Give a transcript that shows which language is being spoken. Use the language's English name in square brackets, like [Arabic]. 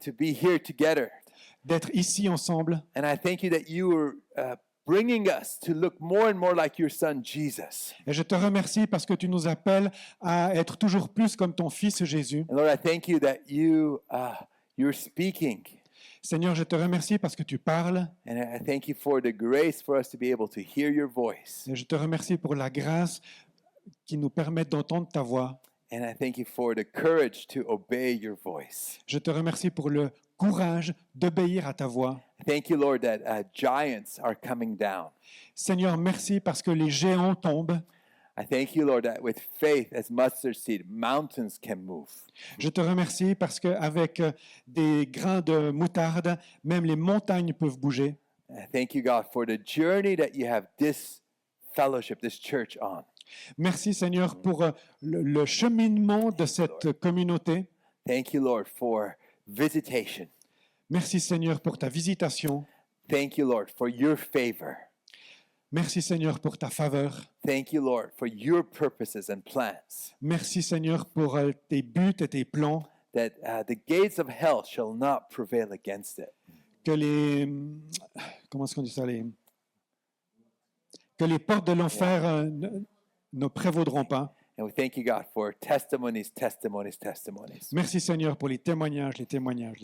[English] to be here together. [French] d'être ici ensemble. [English] And I thank you that you are bringing us to look more and more like your son, Jesus. [French] Et je te remercie parce que tu nous appelles à être toujours plus comme ton Fils Jésus. [English] And Lord, I thank you that you're speaking. [French] Seigneur, je te remercie parce que tu parles. [English] And I thank you for the grace for us to be able to hear your voice. [French] Et je te remercie pour la grâce qui nous permet d'entendre ta voix. [English] And I thank you for the courage to obey your voice. [French] Je te remercie pour le courage d'obéir à ta voix. [English] Thank you, Lord, that giants are coming down. [French] Seigneur, merci parce que les géants tombent. [English] I thank you, Lord, that with faith as mustard seed, mountains can move. [French] Je te remercie parce qu'avec des grains de moutarde, même les montagnes peuvent bouger. [English] I thank you, God, for the journey that you have this fellowship, this church on. [French] Merci Seigneur pour le cheminement de cette communauté. [English] Thank you, Lord, for visitation. [French] Merci Seigneur pour ta visitation. [English] Thank you, Lord, for your favor. [French] Merci Seigneur pour ta faveur. [English] Thank you, Lord, for your purposes and plans, [French] Merci Seigneur pour tes buts et tes plans. [English] that the gates of hell shall not prevail against it. [French] Que les comment est-ce qu'on dit ça que les portes de l'enfer ne prévaudront pas. [English] And we thank you, God, for testimonies, testimonies, testimonies. [French] Merci Seigneur pour les témoignages, les témoignages, les